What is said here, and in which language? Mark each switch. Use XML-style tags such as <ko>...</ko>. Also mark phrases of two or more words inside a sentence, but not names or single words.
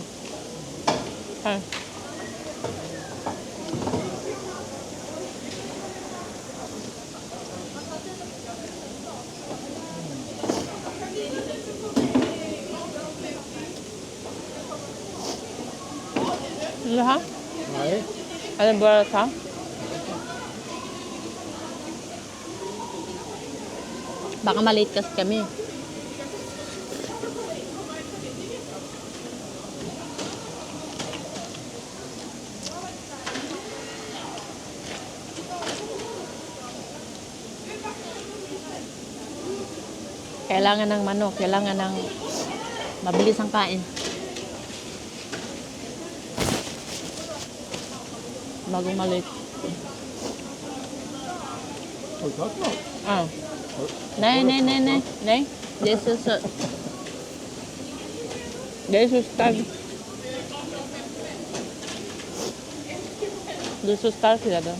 <sv>Här. Vill du ha? Nej. Eller bara ta?</sv> <tl>Baka maliit kasi kami. Kailangan ng manok, kailangan ng mabilis ang kain. Bagong maliit.</tl> <sv>Har du tagit något? Ah. Nej, nej, nej, nej. Nej. Det är så... Det är så starkt. Det är så starkt i det då.</sv>